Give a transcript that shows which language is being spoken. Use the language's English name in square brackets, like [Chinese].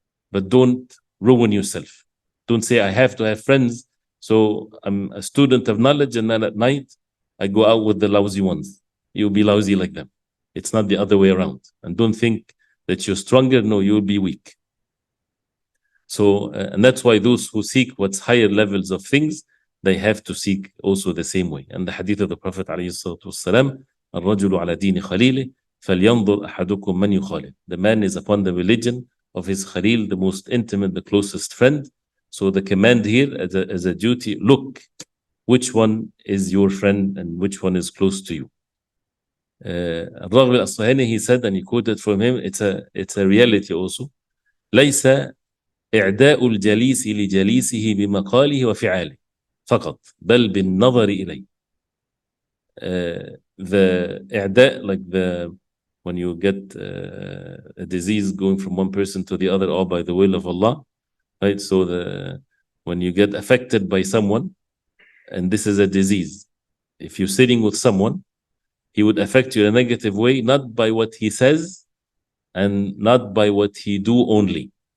[English] But don't ruin yourself. Don't say, I have to have friends, so I'm a student of knowledge, and then at night I go out with the lousy ones. You'll be lousy like them. It's not the other way around. And don't think that you're stronger. No, you'll be weak. So, and that's why those who seek what's higher levels of things, they have to seek also the same way. And the hadith of the Prophet [Arabic] ﷺ, الرجل على دين خليله فلينظر أحدكم من يخالل. [English] The man is upon the religion of his Khalil, the most intimate, the closest friend. So the command here as a duty, look which one is your friend and which one is close to you. Al-Raghib al-Asfahani, he said, and he quoted from him, it's a reality also. [Arabic] ليس إعداء الجليس لجليسه بمقاله وفعاله فقط بل بالنظر إليه. [English] The إعداء, like when you get a disease going from one person to the other, all by the will of Allah, right? So when you get affected by someone, and this is a disease, if you're sitting with someone, he would affect you in a negative way, not by what he says and not by what he do only.